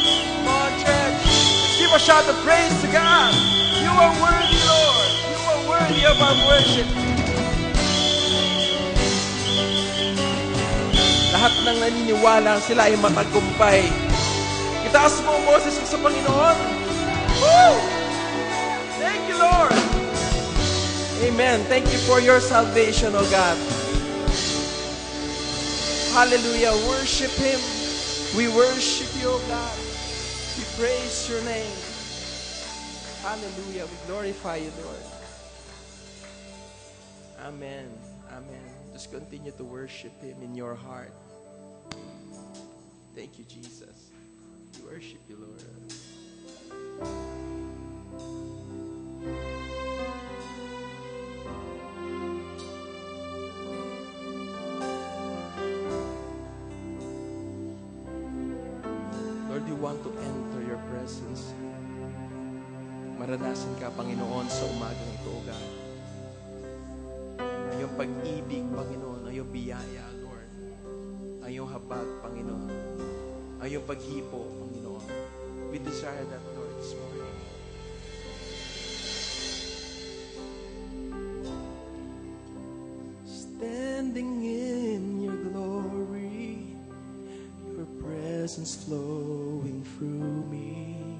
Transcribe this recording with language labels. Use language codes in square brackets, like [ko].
[en] Come on, church. Let's give a shout of praise to God. You are worthy, Lord. You are worthy of our worship. [tl] Lahat ng naniniwala sila ay matagumpay. Itaas mo ang boses mo sa Panginoon. [en] Woo! Thank you, Lord. Amen. Thank you for your salvation, O God. Hallelujah. Worship Him. We worship you, O God. We praise your name. Hallelujah. We glorify you, Lord. Amen. Amen. Just continue to worship Him in your heart. Thank you, Jesus. We worship you, Lord. Lord, we want to enter your presence. [tl] Maranasan ka, Panginoon, sa umagang ito, O God. Ang iyong pag-ibig, Panginoon, ang iyong biyaya, Lord. Ang iyong habag, Panginoon. Ang iyong paghipo, Panginoon. [en] We desire that, Lord, this morning. Standing in your glory, your presence flowing through me.